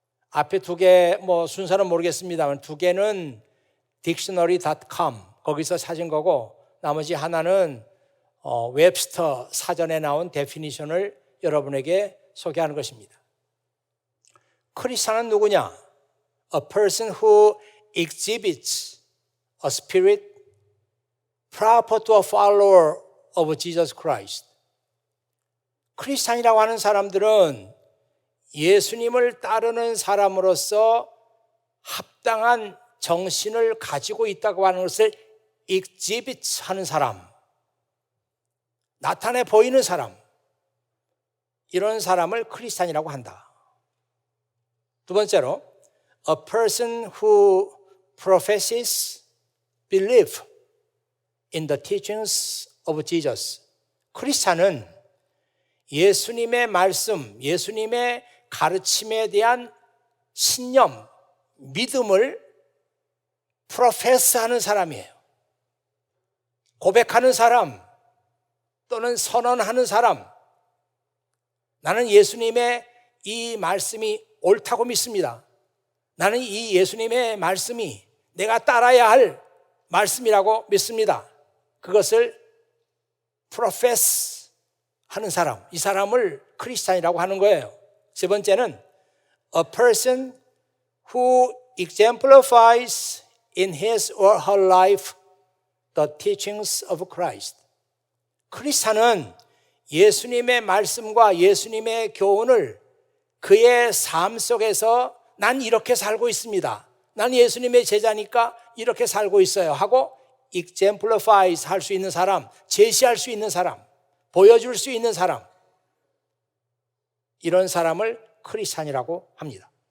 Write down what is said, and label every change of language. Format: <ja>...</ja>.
<ko>앞에 2개, 순서는 모르겠습니다만 2개는 dictionary.com 거기서 찾은 거고, 나머지 하나는 웹스터 사전에 나온 데피니션을 여러분에게 소개하는 것입니다. 크리스찬은 누구냐?</ko> <en>A person who exhibits a spirit proper to a follower of Jesus Christ.</en> <ko>크리스찬이라고 하는 사람들은 예수님을 따르는 사람으로서 합당한 정신을 가지고 있다고 하는 것을 exhibit 하는 사람, 나타내 보이는 사람, 이런 사람을 크리스찬이라고 한다. 두 번째로,</ko> <en>a person who professes belief in the teachings of Jesus.</en> <ko>크리스찬은 예수님의 말씀, 예수님의 가르침에 대한 신념, 믿음을 프로페스하는 사람이에요. 고백하는 사람 또는 선언하는 사람. 나는 예수님의 이 말씀이 옳다고 믿습니다. 나는 이 예수님의 말씀이 내가 따라야 할 말씀이라고 믿습니다. 그것을 프로페스 하는 사람, 이 사람을 크리스찬이라고 하는 거예요. 세 번째는</ko> <en>a person who exemplifies in his or her life the teachings of Christ.</en> <ko>크리스찬은 예수님의 말씀과 예수님의 교훈을 그의 삶 속에서 난 이렇게 살고 있습니다. 난 예수님의 제자니까 이렇게 살고 있어요 하고 exemplifies 할 수 있는 사람, 제시할 수 있는 사람, 보여줄 수 있는 사람, 이런 사람을 크리스찬이라고 합니다.</ko>